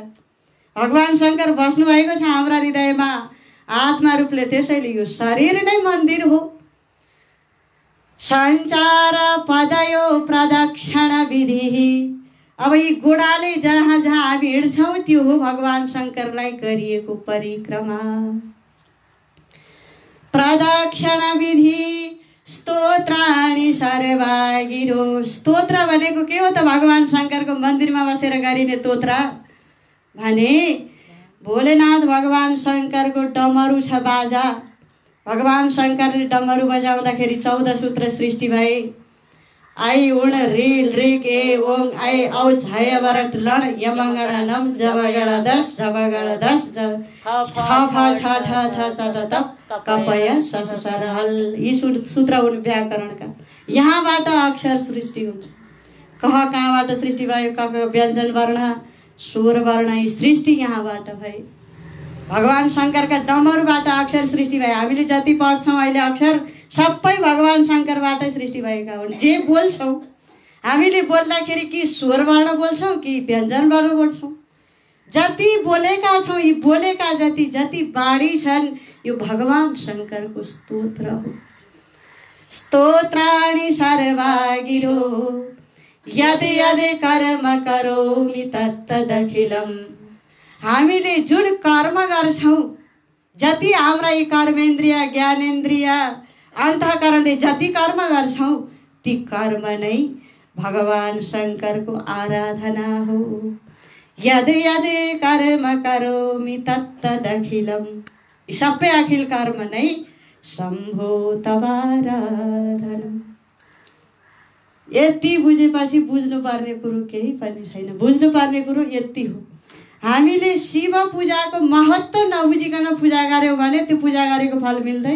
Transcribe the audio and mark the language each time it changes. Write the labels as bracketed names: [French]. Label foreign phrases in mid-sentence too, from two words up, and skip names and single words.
[Nepali] भगवान शङ्कर बस्नु भएको छ हाम्रा हृदयमा आत्मा रूपले, त्यसैले यो शरीर नै मन्दिर हो। [Sanskrit] सञ्चार पदयो प्रदक्षिण विधि। [Nepali] अब यी गोडाले जहाँ जहाँ हामी हिँड्छौँ त्यो हो भगवान शङ्करलाई गरिएको परिक्रमा। [Sanskrit] प्रदक्षिण विधि स्तोत्राणि सर्वागिरो। [Nepali] स्तोत्र भनेको के हो त भगवान शङ्करको मन्दिरमा बसेर गरिने स्तोत्र भने भोलेनाथ भगवान शङ्करको डमरू छ बाजा। भगवान शङ्करले डमरू बजाउँदाखेरि 14 सूत्र सृष्टि भए। आई उण रिल रिक ए ओङ आई औ छय वरट लण यमगण नम जबगण 10 जबगण 10 छ फ छ ठ थ च ट त कपय स स स र हल। यी सूत्र हुन् व्याकरणका। यहाँबाट अक्षर सृष्टि हुन्छ। कह कहाँबाट सृष्टि भयो? क व्यञ्जन वर्ण स्वर वर्ण यी सृष्टि यहाँबाट भए। भगवान शङ्करका डमरूबाट अक्षर सृष्टि भए। हामीले जति पढ्छौँ अहिले अक्षर सबै भगवान शङ्करबाटै सृष्टि भएका हुन्। जे बोल्छौँ हामीले बोल्दाखेरि कि स्वर वर्ण बोल्छौँ कि व्यञ्जन वर्ण बोल्छौँ, जति बोलेका छौँ यी बोलेका जति जति बाणी छन् यो भगवान शङ्करको स्तोत्र हो। [Sanskrit] स्तोत्राणि सर्वागिरो यद यद कर्म करोमि तत्तदखिलम्। [Nepali] हामीले जुन कर्म गर्छौँ, जति हाम्रा यी कर्मेन्द्रिय ज्ञानेन्द्रिय अन्तःकरणले जति कर्म गर्छौँ ती कर्म नै भगवान शङ्करको आराधना हो। [Sanskrit] यद यद कर्म करोमि तत्तदखिलम्। [Nepali] यी सबै अखिल कर्म नै [Sanskrit] शम्भो तवाराधनम्। [Nepali] यति बुझेपछि बुझ्नुपर्ने कुरो केही पनि छैन। बुझ्नुपर्ने कुरो यति हो, हामीले शिव पूजाको महत्त्व नबुझिकन पूजा गऱ्यौँ भने त्यो पूजा गरेको फल मिल्दैन।